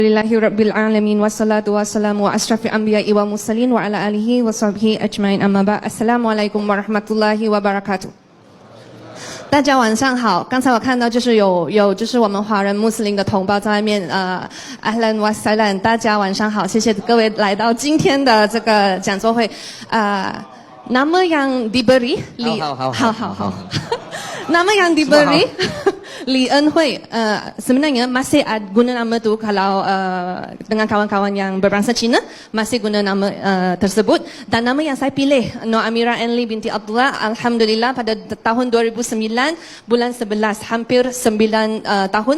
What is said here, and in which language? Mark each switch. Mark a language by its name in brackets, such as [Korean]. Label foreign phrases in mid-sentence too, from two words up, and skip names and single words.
[Arabic] لله رب العالمين والصلاة والسلام وأشرف الأنبياء والمرسلين وعلى آله وصحبه أجمعين أما بع'. السلام عليكم ورحمة الله وبركاته. [Chinese] 大家晚上好，刚才我看到就是有就是我们华人穆斯林的同胞在外面 ahlan [Arabic] وسهلا, [Chinese] 大家晚上好，谢谢各位来到今天的这个讲座会。 [Malay] nama yang diberi好nama yang diberi Li En Hui, sebenarnya masih guna nama tu kalau dengan kawan-kawan yang berbangsa Cina masih guna nama tersebut, dan nama yang saya pilih Nur Amira Enli binti Abdullah, alhamdulillah pada tahun 2009 bulan 11, hampir 9 tahun.